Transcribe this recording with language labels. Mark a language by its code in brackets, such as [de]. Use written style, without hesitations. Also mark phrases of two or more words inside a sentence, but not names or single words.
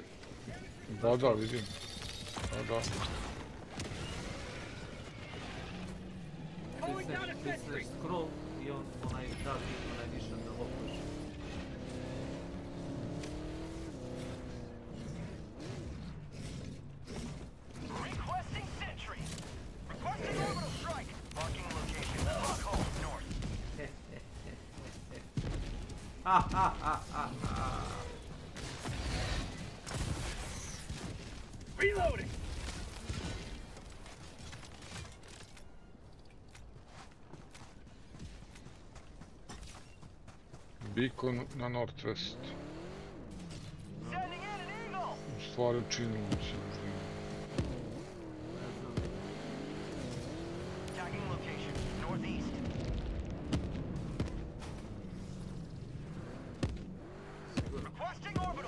[hr] Da, vidim. Da. Stisneš scroll i onaj nišan da lopuješ. [en] Requesting sentry. Requesting orbital strike. Marking location. Stockholm, north. Reloading. Beacon na Northwest. Sending in an eagle. [hr] U stvari učinilo se možda. [en] Tagging location. Northeast. Requesting orbital.